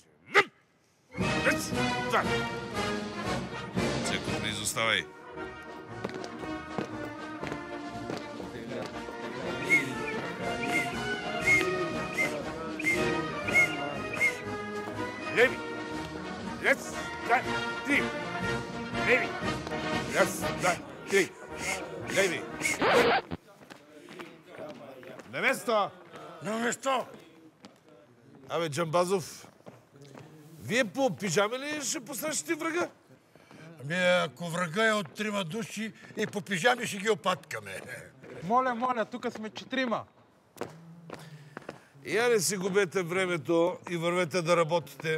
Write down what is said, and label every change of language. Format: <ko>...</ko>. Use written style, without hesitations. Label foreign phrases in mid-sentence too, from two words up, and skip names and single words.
<bg>Дес. Това. Цеков, не изоставай. Леви.</bg> <ru>Раз, два, три. Леви. Раз, два, три. Леви. На место! На место!</ru> <bg>Абе, Джамбазов, вие по пижами ли ще посрещате врага? Ами, ако врага е от 3 души и по пижами ще ги опаткаме. Моля, тук сме 4. Я не си губете времето и вървете да работите.</bg>